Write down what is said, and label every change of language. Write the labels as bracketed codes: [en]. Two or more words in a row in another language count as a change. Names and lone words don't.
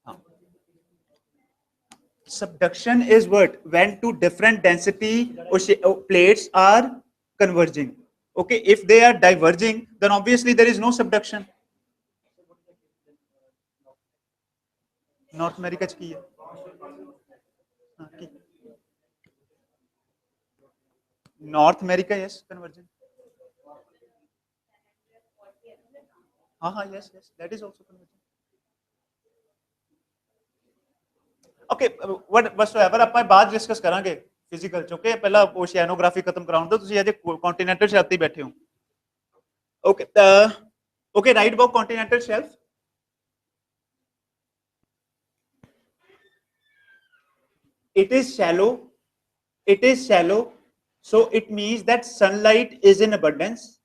[en] Subduction is what? When two different density plates are converging. Okay, if they are diverging, then obviously there is no subduction. [hi] North America च की है. [en] North America, yes, converging. Yes, yes, that is also converging. Okay, what whatsoever [pa] ਆਪਾਂ ਬਾਅਦ ਡਿਸਕਸ ਕਰਾਂਗੇ ਫਿਜ਼ੀਕਲ ਚ. ਓਕੇ, ਪਹਿਲਾਂ ਓਸ਼ੀਆਨੋਗ੍ਰਾਫੀ ਖਤਮ ਕਰਾਉਣ ਦਿਓ. ਤੁਸੀਂ ਅਜੇ [en] continental shelf [pa] ਤੇ ਬੈਠੇ ਹੋ. [en] Okay, okay, write about continental shelf. It is shallow. It is shallow, so it means that sunlight is in abundance.